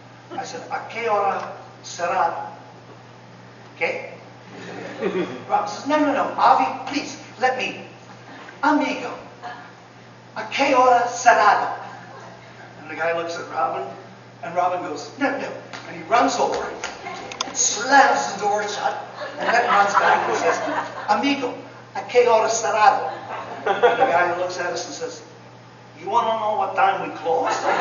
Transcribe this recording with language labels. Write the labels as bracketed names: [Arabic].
[English] I said, [Spanish] ¿a qué hora cerrado? ¿Qué? [English] Robin says, no, Avi, please, let me. [Spanish] Amigo, ¿a qué hora cerrado? [English] And the guy looks at Robin, and Robin goes, no. And he runs over, slams the door shut, and then runs back and says, amigo, [Spanish] ¿a qué hora cerrado? [English] And the guy looks at us and says, you want to know what time we close?